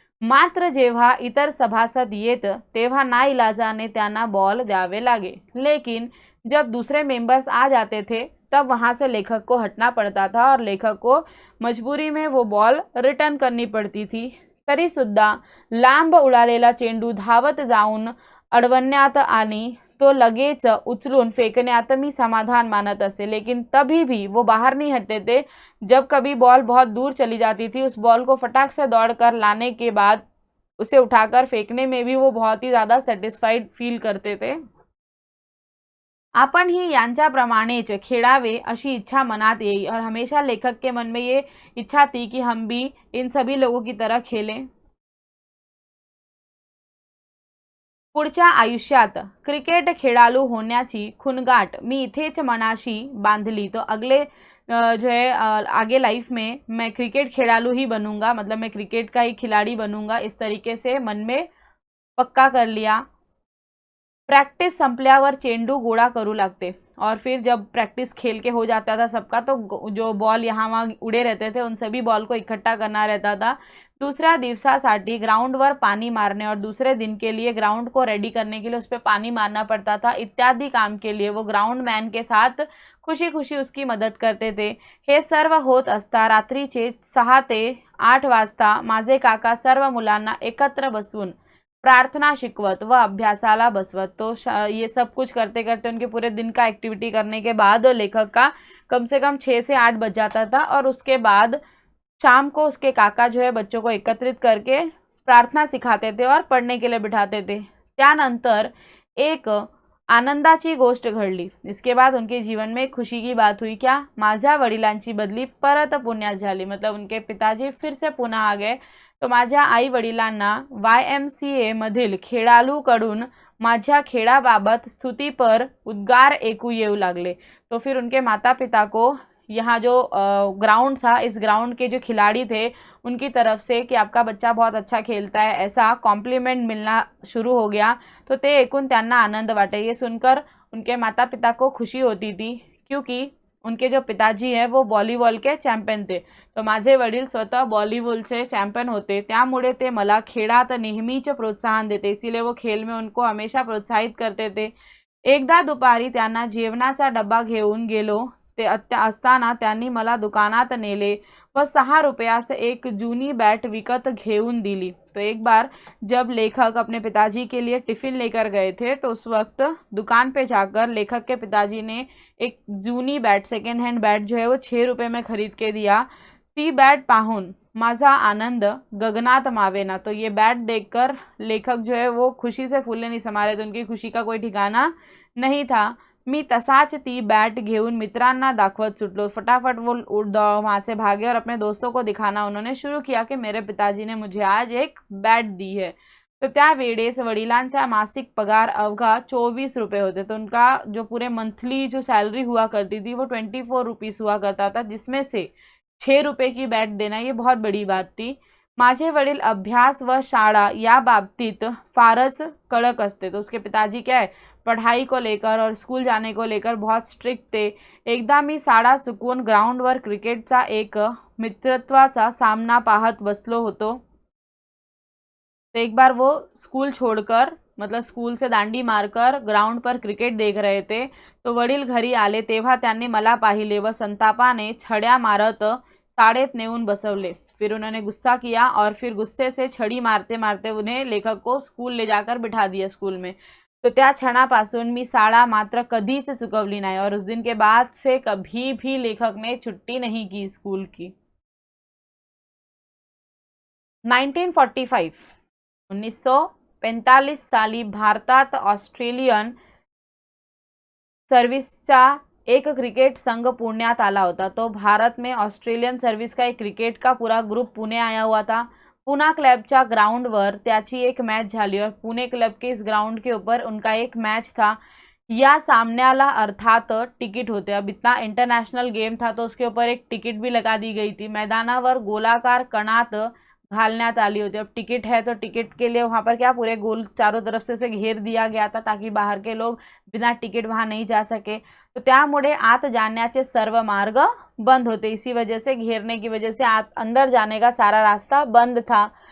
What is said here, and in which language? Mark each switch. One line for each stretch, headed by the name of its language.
Marathi: मात्र जेव्हा इतर सभासद येत तेव्हा नाईलाजाने त्यांना बॉल द्यावे लागे।
Hindi: लेकिन जब दूसरे मेंबर्स आ जाते थे तब वहाँ से लेखक को हटना पड़ता था और लेखक को मजबूरी में वो बॉल रिटर्न करनी पड़ती थी।
Marathi: तरी सुद्धा लांब उडालेला चेंडू धावत जाऊन अडवण्यात आणि तो लगेच उचलून फेंकण्यात मी समाधान मानत असे।
Hindi: लेकिन तभी भी वो बाहर नहीं हटते थे। जब कभी बॉल बहुत दूर चली जाती थी उस बॉल को फटाक से दौड़कर लाने के बाद उसे उठाकर फेंकने में भी वो बहुत ही ज़्यादा सेटिस्फाइड फील करते थे।
Marathi: आपण ही यांच्याप्रमाणेच खेळावे अशी इच्छा मनात येई
Hindi: और हमेशा लेखक के मन में ये इच्छा थी कि हम भी इन सभी लोगों की तरह खेलें।
Marathi: पुढच्या आयुष्यात क्रिकेट खेळाडू होण्याची खुणगाट मी इथेच मनाशी बांधली।
Hindi: तो अगले जो है आगे लाइफ में मैं क्रिकेट खेळाडू ही बनूंगा, मतलब मैं क्रिकेट का ही खिलाड़ी बनूंगा, इस तरीके से मन में पक्का कर लिया।
Marathi: प्रैक्टिस संपल्यावर चेंडू गोळा करू लागते
Hindi: और फिर जब प्रैक्टिस खेल के हो जाता था सबका तो जो बॉल यहाँ वहाँ उड़े रहते थे उन सभी बॉल को इकट्ठा करना रहता था।
Marathi: दूसऱ्या दिवसासाठी ग्राउंडवर
Hindi: पानी मारने और दूसरे दिन के लिए ग्राउंड को रेडी करने के लिए उस पर पानी मारना पड़ता था इत्यादि काम के लिए वो ग्राउंड मैन के साथ खुशी खुशी उसकी मदत करते थे।
Marathi: हे सर्व होत असता रात्रीचे 6 ते 8 वाजता माझे काका सर्व मुलांना एकत्र बसवून प्रार्थना शिकवत व अभ्यासाला बसवत।
Hindi: तो ये सब कुछ करते करते उनके पूरे दिन का एक्टिविटी करने के बाद लेखक का कम से कम 6 से 8 बज जाता था और उसके बाद शाम को उसके काका जो है बच्चों को एकत्रित करके प्रार्थना सिखाते थे और पढ़ने के लिए बिठाते थे।
Marathi: त्यानंतर एक आनंदाची गोष्ट घडली।
Hindi: इसके बाद उनके जीवन में खुशी की बात हुई। क्या?
Marathi: माझ्या वडिलांची बदली परत पुण्यात झाली,
Hindi: मतलब उनके पिताजी फिर से पुन्हा आ गए।
Marathi: तो माझ्या आई वडिलांना YMCA मधील खेळाडूकडून माझ्या खेळाबाबत स्तुतिपर उद्गार ऐकू येऊ लागले।
Hindi: तो फिर उनके माता पिता को यहाँ जो ग्राउंड था इस ग्राउंड के जो खिलाड़ी थे उनकी तरफ से कि आपका बच्चा बहुत अच्छा खेलता है ऐसा कॉम्प्लीमेंट मिलना शुरू हो गया।
Marathi: तो ते ऐकून त्यांना आनंद वाटे।
Hindi: ये सुनकर उनके माता पिता को खुशी होती थी क्योंकि उनके जो पिताजी हैं वो वॉलीबॉल के चॅम्पियन थे।
Marathi: तो माझे वडील स्वतः वॉलीबॉलचे चॅम्पियन होते, त्यामुळे ते मला खेळात नेहमीच प्रोत्साहन देते,
Hindi: इसीलिए वो खेल में उनको हमेशा प्रोत्साहित करते थे।
Marathi: एकदा दुपारी त्यांना जेवणाचा डब्बा घेऊन गेलो असताना त्यांनी मला दुकानात नेले व 6 रुपयास एक जूनी बैट विकत घेऊन दिली।
Hindi: तो एक बार जब लेखक अपने पिताजी के लिए टिफ़िन लेकर गए थे तो उस वक्त दुकान पे जाकर लेखक के पिताजी ने एक जूनी बैट, सेकेंड हैंड बैट जो है वो 6 रुपये में खरीद के दिया।
Marathi: ती बैट पाहून माझा आनंद गगनात मावेना।
Hindi: तो ये बैट देखकर लेखक जो है वो खुशी से फूले नहीं समा रहे थे, उनकी खुशी का कोई ठिकाना नहीं था।
Marathi: मी तसाच ती बैट घेऊन मित्रांना दाखवत सुटलो।
Hindi: फटाफट वो वहाँ से भागे और अपने दोस्तों को दिखाना उन्होंने शुरू किया कि मेरे पिताजी ने मुझे आज एक बैट दी है।
Marathi: तो त्यावेळेस वडिलांचा मासिक पगार अवघा 24 रुपये होते।
Hindi: तो उनका जो पूरे मंथली जो सैलरी हुआ करती थी वो 24 रुपीज़ हुआ करता था, जिसमें से 6 रुपये की बैट देना ये बहुत बड़ी बात थी।
Marathi: माझे वडील अभ्यास व शाळा या बाबतीत फारच कड़क असते।
Hindi: तो उसके पिताजी क्या है, पढ़ाई को लेकर और स्कूल जाने को लेकर बहुत स्ट्रिक्ट थे।
Marathi: एकदा मी शाळा चुकवून ग्राउंडवर क्रिकेटचा एक मित्रत्वाचा सामना पाहत बसलो होतो।
Hindi: तो एक बार वो स्कूल छोड़कर, मतलब स्कूल से दांडी मारकर ग्राउंड पर क्रिकेट देख रहे थे।
Marathi: तो वडील घरी आले तेव्हा त्यांनी मला पाहिले व संतापाने छड्या मारत शाळेत नेऊन बसवले।
Hindi: फिर उन्होंने गुस्सा किया और फिर गुस्से से छड़ी मारते मारते उन्हें लेखक को स्कूल ले जाकर बिठा दिया स्कूल में।
Marathi: तो त्या क्षणापासून मी शाळा मात्र कधीच चुकवली नाही
Hindi: और उस दिन के बाद से कभी भी लेखक ने छुट्टी नहीं की स्कूल की।
Marathi: 1945 साली भारतात ऑस्ट्रेलियन सर्व्हिसचा एक क्रिकेट संघ पुण्यात आला होता।
Hindi: तो भारत में ऑस्ट्रेलियन सर्विस का एक क्रिकेट का पूरा ग्रुप पुणे आया हुआ था।
Marathi: पुणे क्लबच्या ग्राउंडवर त्याची एक मैच झाली
Hindi: और पुणे क्लब के इस ग्राउंड के ऊपर उनका एक मैच था।
Marathi: या सामन्याला अर्थात टिकट होते।
Hindi: अब इतना इंटरनेशनल गेम था तो उसके ऊपर एक टिकट भी लगा दी गई थी।
Marathi: मैदानावर गोलाकार कणात घालण्यात आली होती।
Hindi: अब टिकट है तो टिकट के लिए वहाँ पर क्या पूरे गोल चारों तरफ से उसे घेर दिया गया था ताकि बाहर के लोग बिना टिकट वहाँ नहीं जा सके।
Marathi: तो त्यामुळे आत जाण्याचे सर्व मार्ग बंद होते।
Hindi: इसी वजह से घेरने की वजह से आत अंदर जाने का सारा रास्ता बंद था।